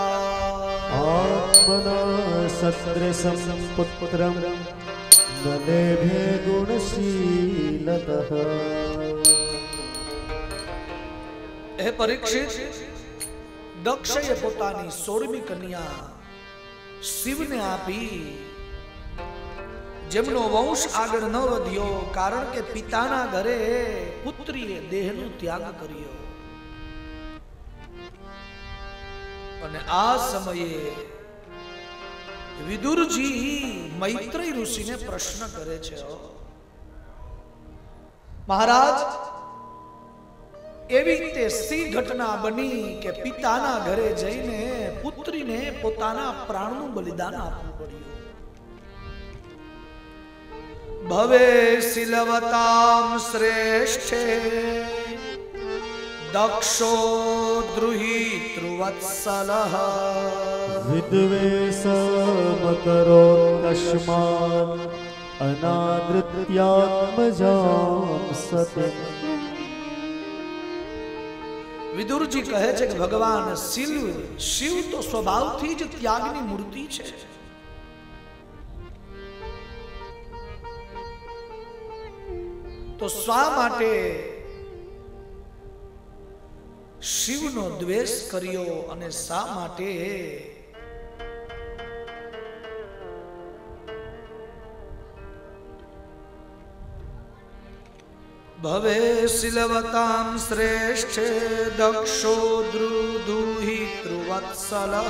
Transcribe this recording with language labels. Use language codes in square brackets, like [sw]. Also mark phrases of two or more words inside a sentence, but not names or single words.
[sa] आत्मना सदृशं पुत्रं नलेभे गुणशीलतः। [gu] हे परीक्षित, दक्षे પોતાની 16મી કન્યા શિવને આપી, જેમનો વંશ આગળ ન વધ્યો કારણ કે પિતાના ઘરે પુત્રીએ દેહનો ત્યાગ કર્યો. અને આ સમયે વિદુરજી મૈત્રેય ઋષિને પ્રશ્ન કરે છે, મહારાજ, એવી રીતે સી ઘટના બની કે પિતાના ઘરે જઈને પુત્રીને પોતાના પ્રાણનું બલિદાન આપવું પડ્યું. [sa] भवे सिलवतां श्रेष्ठे दक्षो द्रुहितृवत्सलः विद्वेषमकरोत्कस्मात् अनादृत्यात्मजां सतिम्। [gu] વિદુરજી કહે છે કે ભગવાન શિવ તો સ્વભાવથી જ ત્યાગની મૂર્તિ છે. તો શા માટે શિવનો દ્વેષ કર્યો અને શા માટે [sa] भवे शिलवतां श्रेष्ठे दक्षो द्रुहितृवत्सलः